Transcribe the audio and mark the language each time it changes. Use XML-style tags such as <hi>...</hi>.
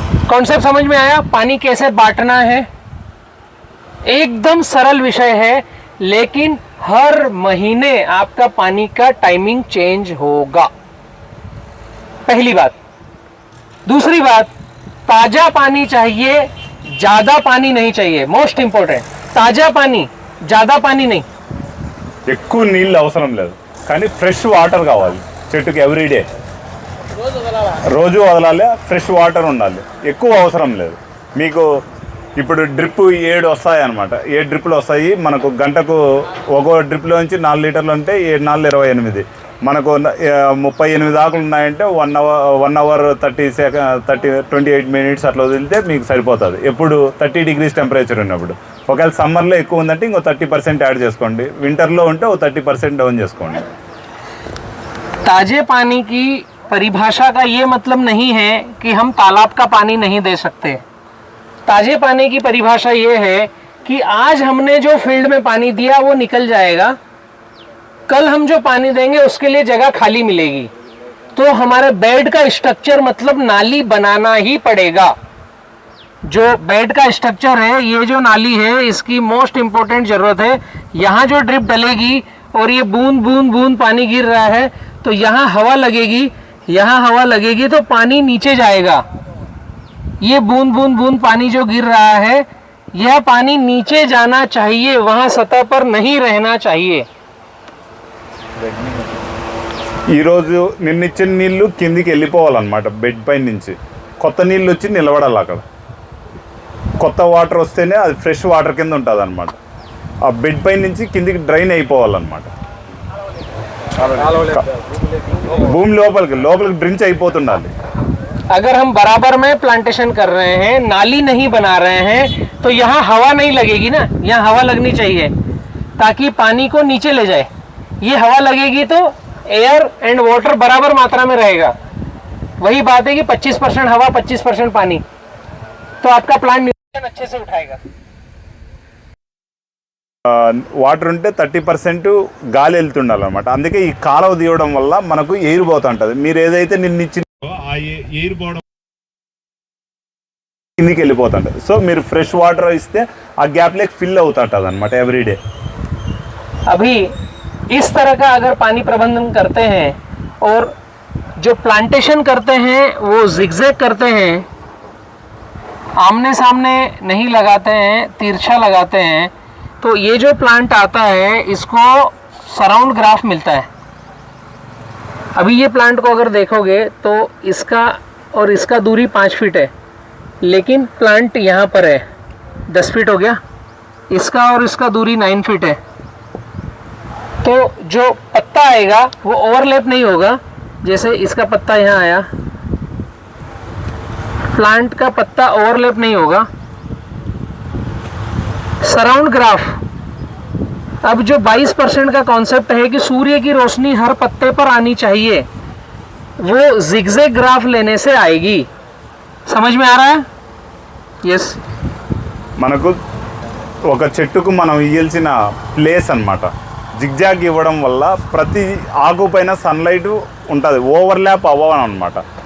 <hi>Concept समझ में आया. पानी कैसे बांटना है एकदम सरल विषय है, लेकिन हर महीने आपका पानी का टाइमिंग चेंज होगा. पहली बात. दूसरी बात, ताजा पानी चाहिए, ज्यादा पानी नहीं चाहिए. मोस्ट इंपॉर्टेंट, ताजा पानी, ज्यादा पानी नहीं.</hi> <te>ఎక్కువ నీళ్ళు అవసరం లేదు కానీ ఫ్రెష్ వాటర్ కావాలి చెట్టుకి ఎవ్రీడే. రోజు వదలాలి. ఫ్రెష్ వాటర్ ఉండాలి. ఎక్కువ అవసరం లేదు. మీకు ఇప్పుడు డ్రిప్ 7 వస్తాయి అనమాట. 7 డ్రిప్లు వస్తాయి మనకు. గంటకు ఒక్కో డ్రిప్లో నుంచి 4 లీటర్లు అంటే 7 4 28. మనకు 38 ఆకులు ఉన్నాయంటే 1 అవర్ 28 మినిట్స్ అట్లా వదిలితే మీకు సరిపోతుంది. ఎప్పుడు 30 డిగ్రీస్ టెంపరేచర్ ఉన్నప్పుడు. ఒకవేళ సమ్మర్లో ఎక్కువ ఉందంటే ఇంకో 30% యాడ్ చేసుకోండి. వింటర్లో ఉంటే ఓ 30% డౌన్ చేసుకోండి.</te> <hi>ताजे पानी की परिभाषा का ये मतलब नहीं है कि हम तालाब का पानी नहीं दे सकते. ताजे पानी की परिभाषा ये है कि आज हमने जो फील्ड में पानी दिया वो निकल जाएगा कल हम जो पानी देंगे उसके लिए जगह खाली मिलेगी, तो हमारे बेड का स्ट्रक्चर मतलब नाली बनाना ही पड़ेगा। जो बेड का स्ट्रक्चर है, ये जो नाली है, इसकी मोस्ट इंपॉर्टेंट जरूरत है। यहाँ जो ड्रिप डलेगी और ये बूंद बूंद बूंद पानी गिर रहा है, तो यहाँ हवा लगेगी, यहाँ हवा लगेगी तो पानी नीचे जाएगा। ये बूंद बूंद बूंद पानी जो गिर रहा है, यह पानी नीचे जाना चाहिए, वहाँ सतह पर नहीं रहना चाहिए।</hi> <te>ఈరోజు నిన్నిచ్చిన నీళ్లు కిందికి వెళ్ళిపోవాలన్నమాట, బెడ్ పై నుంచి కొత్త నీళ్ళు వచ్చి నిలబడాలి అక్కడ. కొత్త వాటర్ వస్తేనే అది ఫ్రెష్ వాటర్ కింద ఉంటుంది అనమాట. ఆ బెడ్ పై నుంచి కిందికి డ్రైన్ అయిపోవాలన్నమాట. భూమి లోపలికి డ్రించ్ అయిపోతుండాలి.</te> <hi>अगर हम बराबर में प्लांटेशन कर रहे हैं, नाली नहीं बना रहे हैं, तो यहाँ हवा नहीं लगेगी ना, यहाँ हवा लगनी चाहिए ताकि पानी को नीचे ले जाए। ये हवा लगेगी तो एयर एंड वाटर बराबर मात्रा में रहेगा। वही बात है कि 25% हवा 25% पानी, तो आपका प्लांट न्यूट्रिशन अच्छे से उठाएगा।</hi> <te>వాటర్ ఉంటే 30% గాలి వెళ్తుండాలన్నమాట. అందుకే ఈ కాలువ తీయడం వల్ల మనకు ఎయిర్ పోతుంటుంది. మీరు ఏదైతే నిన్నిచ్చిన ఆ ఎయిర్ పోవడం కిందికి వెళ్ళిపోతుంటుంది. సో మీరు ఫ్రెష్ వాటర్ ఇస్తే ఆ గ్యాప్ లేక్ ఫిల్ అవుతుంటుంది అనమాట ఎవ్రీడే.</te> <hi>अभी इस तरह का अगर पानी प्रबंधन करते हैं और जो प्लांटेशन करते हैं वो जिगजैग करते हैं, आमने सामने नहीं लगाते हैं, तिरछा लगाते हैं, तो ये जो प्लांट आता है इसको सराउंड ग्राफ मिलता है। अभी ये प्लांट को अगर देखोगे तो इसका और इसका दूरी 5 फीट है, लेकिन प्लांट यहाँ पर है 10 फीट हो गया, इसका और इसका दूरी 9 फीट है। तो जो पत्ता आएगा वो ओवरलैप नहीं होगा। जैसे इसका पत्ता यहाँ आया, प्लांट का पत्ता ओवरलैप नहीं होगा। सराउंड ग्राफ, अब जो 22% का कॉन्सेप्ट है कि सूर्य की रोशनी हर पत्ते पर आनी चाहिए, वो जिगजैग ग्राफ लेने से आएगी। समझ में आ रहा है? यस।</hi> <te>మనకు ఒక చెట్టుకు మనం ఇయ్యాల్సిన ప్లేస్ అన్నమాట. జిగ్జాగ్ ఇవ్వడం వల్ల ప్రతి ఆకు పైన సన్లైట్ ఉంటుంది, ఓవర్లాప్ అవ్వనమాట.</te>